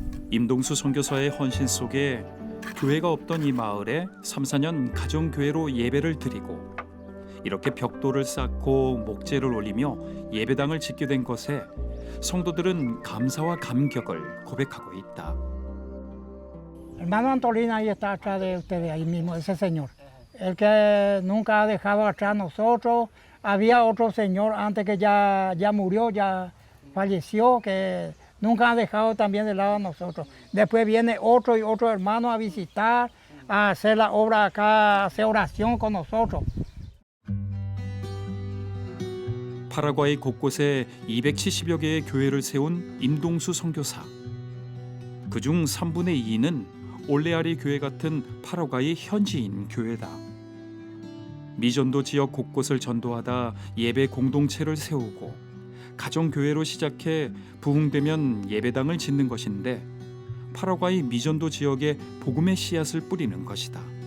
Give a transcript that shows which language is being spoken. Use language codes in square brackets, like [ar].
[ko] 임동수 선교사의 헌신 속에 교회가 없던 이 마을에 3, 4년 가정교회로 예배를 드리고 이렇게 벽돌을 쌓고 목재를 올리며 예배당을 짓게 된 것에 성도들은 감사와 감격을 고백하고 있다. [es] Hermano Antolín ahí está atrás de ustedes, ahí mismo, ese señor. El que nunca ha dejado atrás a nosotros. Había otro señor antes que ya murió, ya falleció, que nunca ha dejado también de lado a nosotros. Después viene otro y otro hermano a visitar, a hacer la obra acá, a hacer oración con nosotros. [ko] 파라과이 곳곳에 270여 개의 교회를 세운 임동수 선교사. 그중 3분의 2는 올레아리 교회 같은 파라과이 현지인 교회다. 미전도 지역 곳곳을 전도하다 예배 공동체를 세우고 가정교회로 시작해 부흥되면 예배당을 짓는 것인데, 파라과이 미전도 지역에 복음의 씨앗을 뿌리는 것이다.